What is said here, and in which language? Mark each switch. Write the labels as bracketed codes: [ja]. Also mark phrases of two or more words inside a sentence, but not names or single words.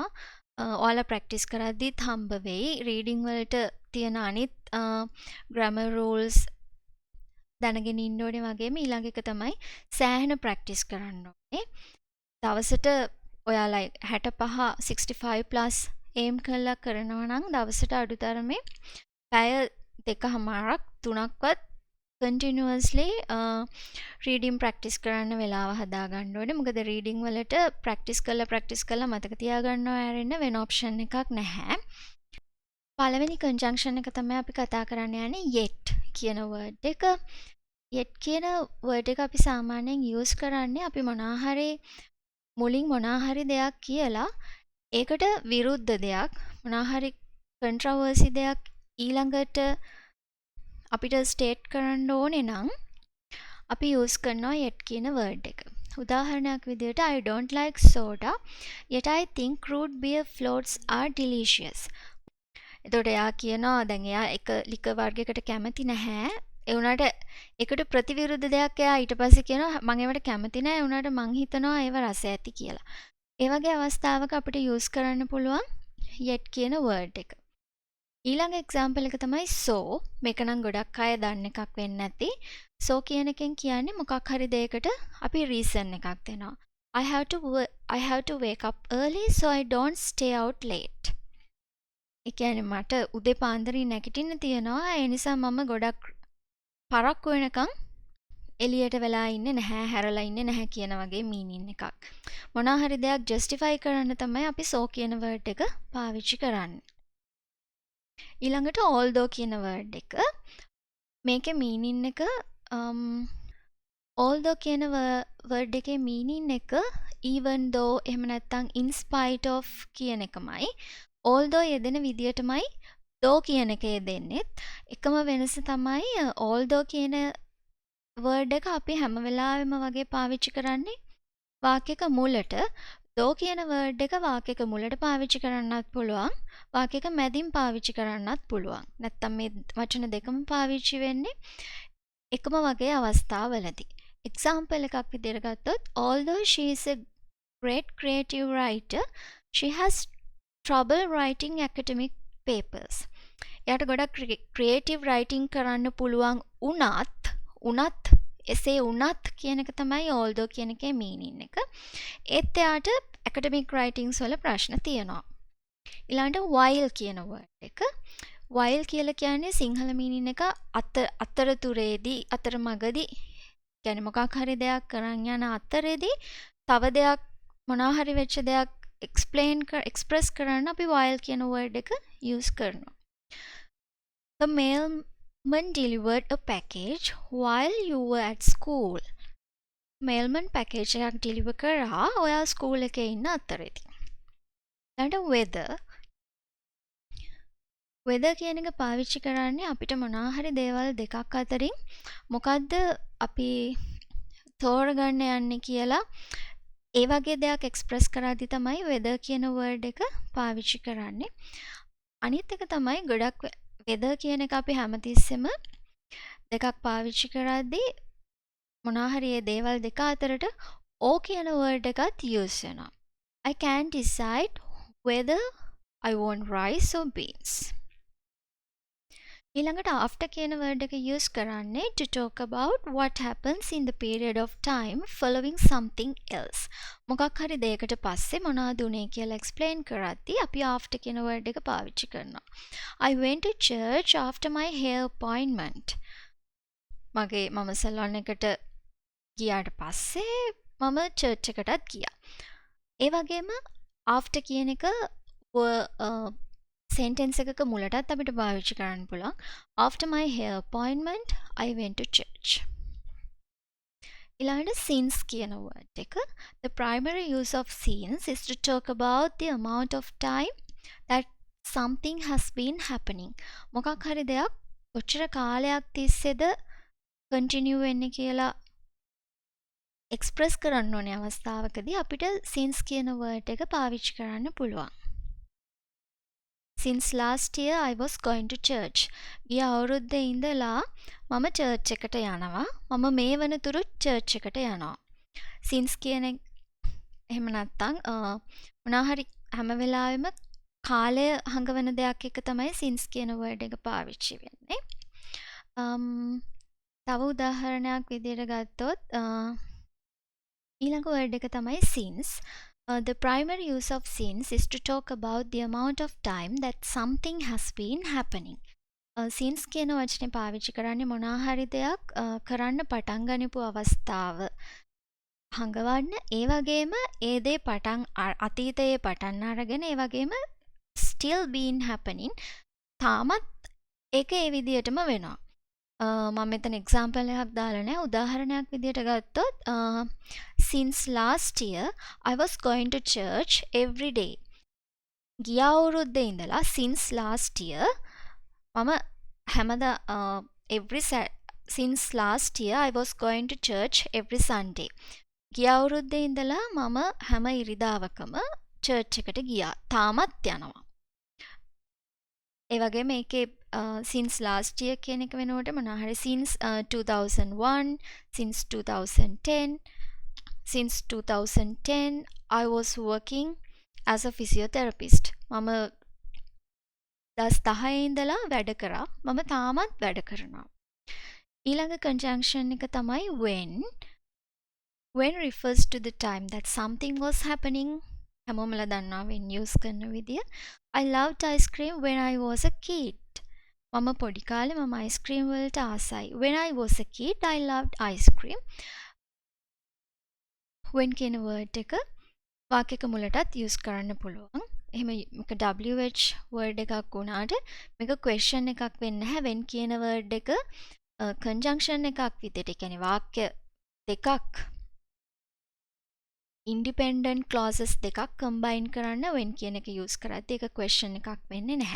[si] ඔයාලා practice කරද්දිත් හම්බ වෙයි. reading වලට තියෙන අනිත් [en] grammar rules [si] දැනගෙන ඉන්න ඕනේ වගේම ඊළඟ එක තමයි සෑහෙන practice කරන්න ඕනේ. දවසට ඔයාලා 65 65 [en] plus aim [si] කරලා කරනවා නම් දවසට අඩුතරමේ පැය 2කමාරක් 3ක්වත් [en] continuously reading practice [si] කරන්න වෙලාව හදා ගන්න ඕනේ. මොකද reading වලට practice කරලා මතක තියාගන්නවා ඇරෙන්න වෙන option එකක් නැහැ. පළවෙනි conjunction එක තමයි අපි කතා කරන්න යන්නේ yet කියන word එක. yet කියන word එක අපි සාමාන්‍යයෙන් use කරන්නේ අපි මුලින් මොනවා හරි දෙයක් කියලා ඒකට විරුද්ධ දෙයක් මොනවා හරි controversy දෙයක් ඊළඟට අපිට ස්ටේට් කරන්න ඕනේ නම් අපි use කරනවා yet කියන word එක. උදාහරණයක් විදිහට [en] I don't like soda yet I think root beer floats are delicious. [si] එතකොට එයා කියනවා දැන් එයා එක ලිකර් වර්ගයකට කැමති නැහැ. ඒ වුණාට ඒකට ප්‍රතිවිරුද්ධ දෙයක් එයා ඊට පස්සේ කියනවා මම ඒවට කැමති නැහැ. ඒ වුණාට මං හිතනවා ඒව රස ඇති කියලා. ඒ වගේ අවස්ථාවක අපිට use කරන්න පුළුවන් yet කියන word එක. ඊළඟ example එක තමයි so. මේක නම් ගොඩක් අය දන්න එකක් වෙන්න ඇති. so කියන එකෙන් කියන්නේ මොකක් හරි දෙයකට අපි reason එකක් දෙනවා. [en] I have to wake up early so I don't stay out late. [si] ඒ කියන්නේ මට උදේ පාන්දරින් නැගිටින්න තියෙනවා. ඒ නිසා මම ගොඩක් පරක්කු වෙනකන් එළියට වෙලා ඉන්නේ නැහැ, හැරලා ඉන්නේ නැහැ කියන වගේ meaning එකක්. මොනවා හරි දෙයක් justify කරන්න තමයි අපි so කියන word එක පාවිච්චි කරන්නේ. ඊළඟට although කියන word එක මේකේ meaning එක although කියන word එකේ meaning එක [en] even though [si] එහෙම නැත්නම් [en] in spite of [si] කියන එකමයි. although යෙදෙන විදියටමයි though කියන එක යෙදෙන්නේ. එකම වෙනස තමයි although කියන word එක අපි හැම වෙලාවෙම වගේ පාවිච්චි කරන්නේ වාක්‍යයක මුලට. දෝ කියන වර්ඩ් එක වාක්‍යයක මුලට පාවිච්චි කරන්නත් පුළුවන්. වාක්‍යයක මැදින් පාවිච්චි කරන්නත් පුළුවන්. නැත්තම් මේ වචන දෙකම පාවිච්චි වෙන්නේ එකම වගේ අවස්ථාවලදී. එක්සාම්පල් එකක් විදිහට ගත්තොත් [en] although she is a great creative writer, she has trouble writing academic papers. [si] එයාට ගොඩක් [en] creative writing [si] කරන්න පුළුවන් උනත් එසේ උනත් කියන එක තමයි although කියන එකේ මීනින් එක. ඒත් එයාට [en] academic writings [si] වල ප්‍රශ්න තියෙනවා. ඊළඟට while කියන වර්ඩ් එක. while කියලා කියන්නේ සිංහල මීනින් එක අතරතුරේදී අතරමඟදී කියන්නේ මොකක් හරි දෙයක් කරන් යන අතරේදී තව දෙයක් මොනවා හරි වෙච්ච දෙයක් එක්ස්ප්‍රෙස් කරන්න අපි while කියන වර්ඩ් එක යූස් කරනවා. [en] The mailman delivered a package while you were at school. mailman package [si] එකක් deliver කරා ඔයා ස්කූල් එකේ ඉන්න අතරේදී. ඊළඟට weather කියන එක පාවිච්චි කරන්නේ අපිට මොනවා හරි දේවල් දෙකක් අතරින් මොකද්ද අපි තෝරගන්න යන්නේ කියලා ඒ වගේ දෙයක් එක්ස්ප්‍රෙස් කරද්දී තමයි weather කියන වර්ඩ් එක පාවිච්චි කරන්නේ. අනිත් එක තමයි ගොඩක් weather කියන එක අපි හැමතිස්සෙම දෙකක් පාවිච්චි කරද්දී මොනවා හරි මේ දේවල් දෙක අතරට O කියන වර්ඩ් එකත් යූස් වෙනවා. [en] I can't decide whether I want rice or beans. [si] ඊළඟට after කියන වර්ඩ් එක යූස් කරන්නේ [en] to talk about what happens in the period of time following something else. [si] මොකක් හරි දෙයකට පස්සේ මොනවද උනේ කියලා explain කරද්දී අපි after කියන වර්ඩ් එක පාවිච්චි කරනවා. [en] I went to church after my hair appointment. [si] මම සලෝන් එකට ගියාට පස්සේ මම church එකටත් ගියා. ඒ වගේම after කියන එක sentence එකක මුලටත් අපිට පාවිච්චි කරන්න පුළුවන්. [en] After my hair appointment, I went to church. [si] ඊළඟට since කියන word එක. [en] The primary use of since is to talk about the amount of time that something has been happening. [si] මොකක් හරි දෙයක් කොච්චර කාලයක් තිස්සේද continue වෙන්නේ කියලා express කරන්න ඕනේ අවස්ථාවකදී අපිට since කියන word එක පාවිච්චි කරන්න පුළුවන්. [en] Since last year I was going to church. [si] ගිය අවුරුද්දේ ඉඳලා මම church එකට යනවා. මම මේ වනතුරු church එකට යනවා. Since කියන එහෙම නැත්නම් මොනවා හරි හැම වෙලාවෙම කාලය හංගවන දෙයක් එක තමයි since කියන word එක පාවිච්චි වෙන්නේ. තව උදාහරණයක් විදිහට ගත්තොත් ඊළඟ word එක තමයි since. [en] The primary use of since is to talk about the amount of time that something has been happening. [si] since කියන වචනේ පාවිච්චි කරන්නේ මොනවා හරි දෙයක් කරන්න පටන් ගන්නපු අවස්ථාව හංගවන්න ඒ වගේම ඒ දේ පටන් අතීතයේ පටන් අරගෙන ඒ වගේම [en] still been happening [si] තාමත් ඒක ඒ විදිහටම වෙනවා. මම මෙතන එක්සැම්පල් එකක් දාලා නැහැ. උදාහරණයක් විදිහට ගත්තොත් [en] since last year I was going to church every day. [si] ගිය අවුරුද්දේ ඉඳලා [en] since last year මම since last year I was going to church every Sunday. [si] ගිය අවුරුද්දේ ඉඳලා මම හැම ඉරිදාවකම church එකට ගියා. තාමත් යනවා. ඒ වගේ මේකේ [en] since last year [si] කියන එක වෙනකොට මොනවා හරි [en] since 2001 since 2010 since 2010 I was working as a physiotherapist. [si] මම 2010 ඉඳලා වැඩ කරා. මම තාමත් වැඩ කරනවා. ඊළඟ conjunction එක තමයි when. [en] When refers to the time that something was happening. [si] හැමෝමලා දන්නවා when use කරන විදිය. [en] I loved ice cream when I was a kid. [si] මම පොඩි කාලේ මම ice cream වලට ආසයි. [en] When I was a kid I loved ice cream. [si] when කියන word එක වාක්‍යයක මුලටත් use කරන්න පුළුවන්. එහෙම මේක [en] WH word [si] එකක් වුණාට මේක question එකක් වෙන්නේ නැහැ. when කියන word එක conjunction එකක් විදිහට. ඒ කියන්නේ වාක්‍ය දෙකක් [en] independent clauses [si] දෙකක් combine කරන්න when කියන එක use කරද්දී ඒක question එකක් වෙන්නේ නැහැ.